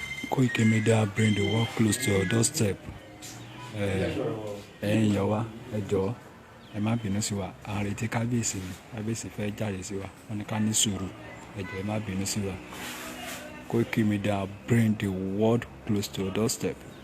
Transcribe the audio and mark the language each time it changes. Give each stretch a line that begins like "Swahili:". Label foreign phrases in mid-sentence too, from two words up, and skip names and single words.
English: Koiki Media, bring the world close to your doorstep.
Yoruba: Eh, ẹ̀yin èèyàn wa, ẹ jọ̀ọ́, ẹ má bínú sí wa. À ń retí kábíyèsí ni. Kábíyèsí fẹ́ jáde sí wa. Wọ́n ní ká ní sùúrù. Ẹ jọ̀ọ́, ẹ má bínú sí wa.
English: Koiki Media, bring the world close to your doorstep.